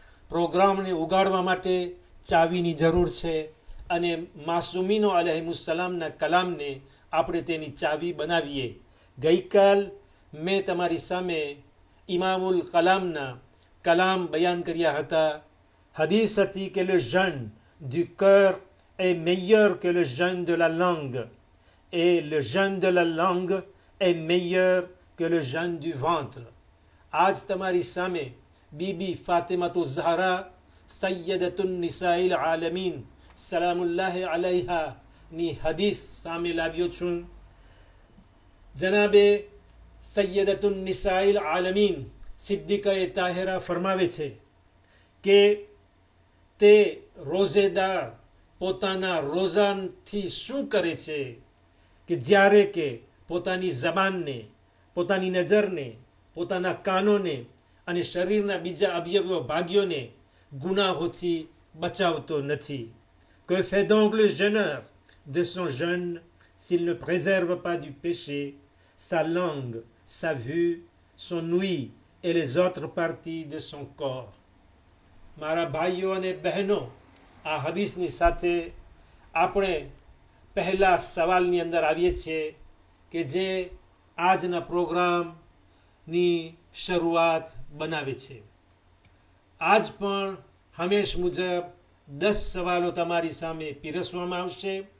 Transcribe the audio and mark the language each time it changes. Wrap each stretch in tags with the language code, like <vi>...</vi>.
<gu>પ્રોગ્રામને ઉગાડવા માટે ચાવીની જરૂર છે અને માસૂમીનો અલૈહિસ્સલામના કલામને આપણે તેની ચાવી બનાવીએ। ગઈકાલ મેં તમારી સામે ઇમામુલ કલામના કલામ બયાન કર્યા હતા। હદીસ હતી કે</gu> <fr>le jeûne du cœur est meilleur que le jeûne de la langue et le jeûne de la langue est meilleur que le jeûne du ventre।</fr> <gu>આજ તમારી સામે બીબી ફાતિમાતુ ઝહરા સૈયદતુન નિસાઇલ આલમીન સલામુલ્લાહ અલૈહા ની હદીસ સામે લાવ્યો છું। જનાબે સૈયદતુન નિસાઇલ આલમીન સિદ્દીકાએ તાહિરા ફરમાવે છે કે તે રોઝેદાર પોતાના રોઝાથી શું કરે છે કે જ્યારે કે પોતાની જબાનને, પોતાની નજરને, પોતાના કાનોને અને શરીરના બીજા અવયવો ભાગ્યોને ગુનાહોથી બચાવતો નથી।</gu> <fr>Que fait donc le jeûneur de son jeûne s'il ne préserve pas du péché sa langue, sa vue, son ouïe et les autres parties de son corps?</fr> <gu>મારા ભાઈઓ અને બહેનો, આ હદીસની સાથે આપણે પહેલા સવાલની અંદર આવીએ છીએ કે જે આજના પ્રોગ્રામની શરૂઆત બનાવે છે। આજ પણ હંમેશ મુજબ 10 સવાલો તમારી સામે પીરસવામાં આવશે।</gu>